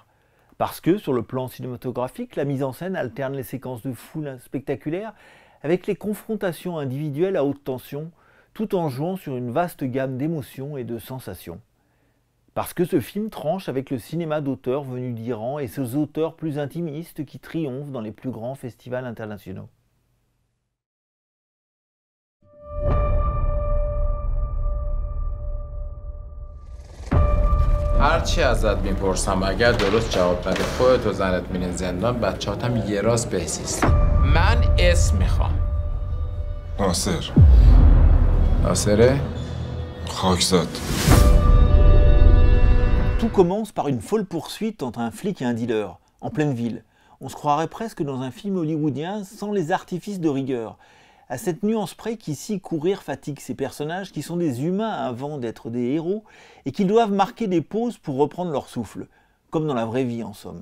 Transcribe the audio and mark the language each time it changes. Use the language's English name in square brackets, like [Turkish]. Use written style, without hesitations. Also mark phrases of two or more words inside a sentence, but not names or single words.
[French] Parce que, sur le plan cinématographique, la mise en scène alterne les séquences de foule spectaculaires avec les confrontations individuelles à haute tension, tout en jouant sur une vaste gamme d'émotions et de sensations. Parce que ce film tranche avec le cinéma d'auteur venu d'Iran et ses auteurs plus intimistes qui triomphent dans les plus grands festivals internationaux. [Persian] هرچی ازت میپرسم اگر درست جواب ندی خودت و زنت میرین زندان بچه‌هاتم یه راست بهزیستن. من اسم میخوام. ناصر. ناصره؟ خاکزاد. [French] Tout commence par une folle poursuite entre un flic et un dealer, en pleine ville. On se croirait presque dans un film hollywoodien sans les artifices de rigueur. À cette nuance près qu'ici courir fatigue ces personnages qui sont des humains avant d'être des héros et qui doivent marquer des pauses pour reprendre leur souffle, comme dans la vraie vie en somme.